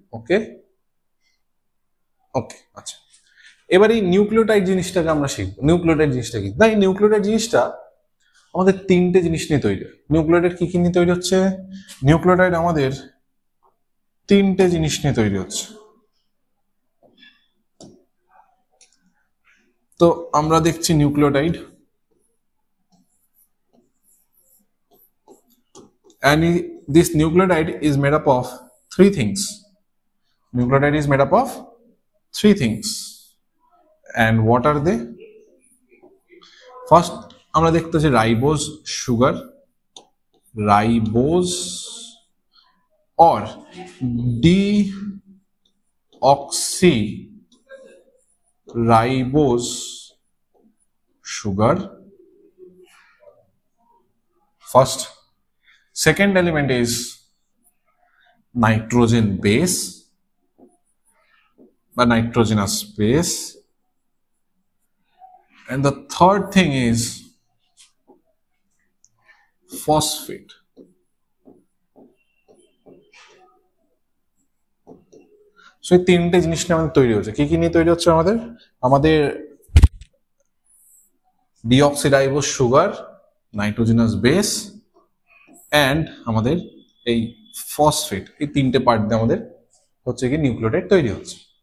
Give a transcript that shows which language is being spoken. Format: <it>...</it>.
<bn>ওকে ওকে, আচ্ছা, এবার এই নিউক্লিওটাইড জিনিসটাকে আমরা শিখবো। নিউক্লিওটাইড জিনিসটা কি? না, এই নিউক্লিওটাইড জিনিসটা আমাদের তিনটে জিনিস নিয়ে তৈরি হয়। নিউক্লিওটাইড কি কি নিয়ে তৈরি হচ্ছে? নিউক্লিওটাইড আমাদের তিনটে জিনিস নিয়ে তৈরি হচ্ছে। তো আমরা দেখছি nucleotide,</bn> <en>and this nucleotide is made up of three things. Nucleotide is made up of three things, and what are they?</en> <bn>First আমরা দেখতে পাচ্ছি ribose sugar, ribose</bn> <en>or deoxyribose sugar first. Second element is nitrogen base বা nitrogenous base, and the third thing is phosphate.</en> <bn>So এই তিনটে জিনিস নিয়ে আমাদের তৈরি হচ্ছে। কি কি নিয়ে তৈরি হচ্ছে আমাদের? আমাদের deoxyribose sugar, nitrogenous base and আমাদের এই ফসফেট, এই তিনটে পার্ট দিয়ে আমাদের হচ্ছে কি নিউক্লিওটাইড তৈরি হচ্ছে।</bn>